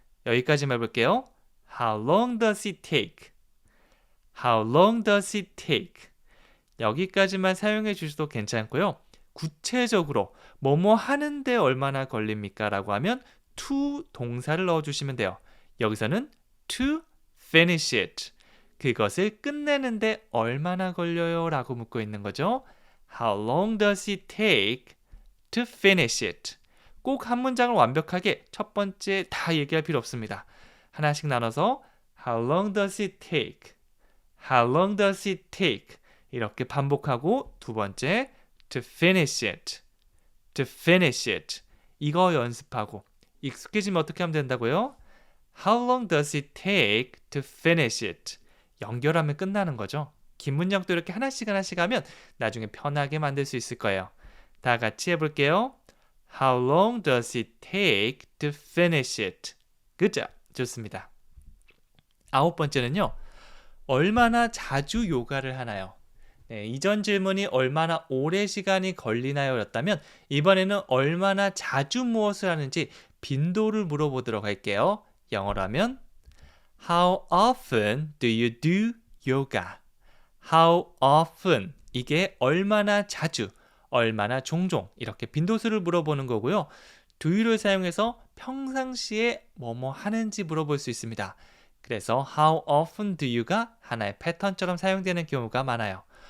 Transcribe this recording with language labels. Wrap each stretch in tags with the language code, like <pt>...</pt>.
<ko>여기까지만 해볼게요.</ko> <en>How long does it take? How long does it take?</en> <ko>여기까지만 사용해 주셔도 괜찮고요. 구체적으로 뭐뭐 하는데 얼마나 걸립니까? 라고 하면 to 동사를 넣어주시면 돼요.</ko> <en>여기서는 to finish it.</en> <ko>그것을 끝내는데 얼마나 걸려요? 라고 묻고 있는 거죠.</ko> <en>How long does it take to finish it?</en> <ko>꼭 한 문장을 완벽하게 첫 번째 다 얘기할 필요 없습니다. 하나씩 나눠서</ko> <en>How long does it take? How long does it take?</en> <ko>이렇게 반복하고 두 번째</ko> <en>To finish it. To finish it.</en> <ko>이거 연습하고 익숙해지면 어떻게 하면 된다고요?</ko> <en>How long does it take to finish it?</en> <ko>연결하면 끝나는 거죠. 긴 문장도 이렇게 하나씩 하면 나중에 편하게 만들 수 있을 거예요. 다 같이 해볼게요.</ko> <en>How long does it take to finish it?</en> <ko>Good job. 좋습니다. 9번째는요. 얼마나 자주 요가를 하나요? 네, 이전 질문이 얼마나 오래 시간이 걸리나요? 였다면 이번에는 얼마나 자주 무엇을 하는지 빈도를 물어보도록 할게요. 영어로 하면</ko> <en>How often do you do yoga? How often?</en> <ko>이게 얼마나 자주, 얼마나 종종 이렇게 빈도수를 물어보는 거고요. do를 사용해서 평상시에 뭐뭐 하는지 물어볼 수 있습니다. 그래서</ko> <en>How often do you</en> <ko>가 하나의 패턴처럼 사용되는 경우가 많아요.</ko>